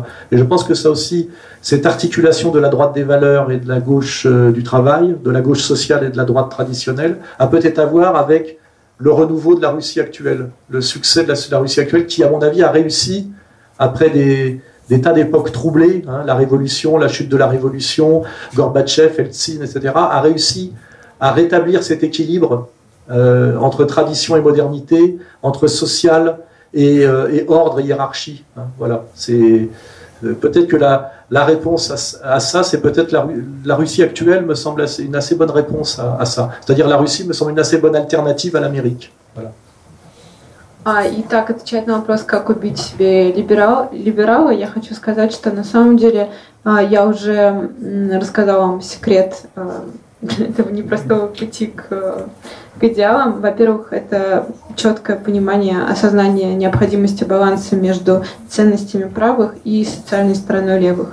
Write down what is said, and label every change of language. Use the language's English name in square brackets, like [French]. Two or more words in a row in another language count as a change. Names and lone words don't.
[French] Et je pense que ça aussi, cette articulation de la droite des valeurs et de la gauche du travail, de la gauche sociale et de la droite traditionnelle, a peut-être à voir avec le renouveau de la Russie actuelle, le succès de la Russie actuelle qui, à mon avis, a réussi, après des tas d'époques troublées, hein, la révolution, la chute de la révolution, Gorbatchev, Eltsine, etc., a réussi à rétablir cet équilibre entre tradition et modernité, entre social et ordre et hiérarchie. Hein, voilà. C'est peut-être que la réponse à ça, c'est peut-être la Russie actuelle me semble une assez bonne réponse à ça. C'est-à-dire la Russie me semble une assez bonne alternative à l'Amérique. Voilà. [Russian] И так, отвечать на вопрос, как убить себе либерала, я хочу сказать, что на самом деле я уже рассказала вам секрет этого непростого пути к идеалам. Во-первых, это четкое понимание, осознание необходимости баланса между ценностями правых и социальной стороной левых.